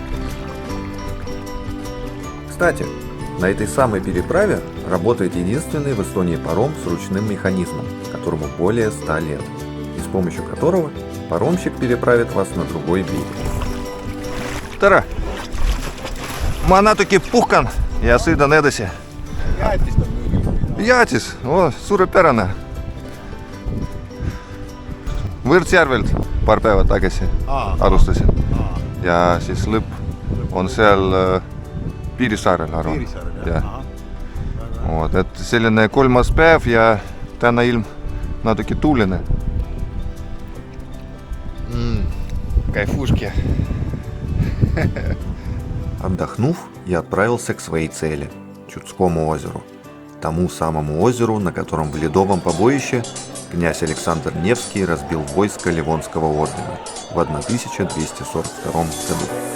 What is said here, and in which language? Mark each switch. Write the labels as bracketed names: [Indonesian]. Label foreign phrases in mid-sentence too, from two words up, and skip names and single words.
[Russian] Кстати, на этой самой переправе работает единственный в Эстонии паром с ручным механизмом, которому более 100 лет, и с помощью которого паромщик переправит вас на другой берег. Тара, манатуки [Estonian] puhkan ja sõidan edasi. Jäätis, suurepärane. Võrtsjärvelt paar päeva tagasi alustasin. Ja siis lõpp on seal Piirissaarel, arvan. Et selline 3. päev ja täna ilm natuke tuuline. [Russian] Кайфушки. Отдохнув, я отправился к своей цели – Чудскому озеру. Тому самому озеру, на котором в ледовом побоище князь Александр Невский разбил войско Ливонского ордена в 1242 году.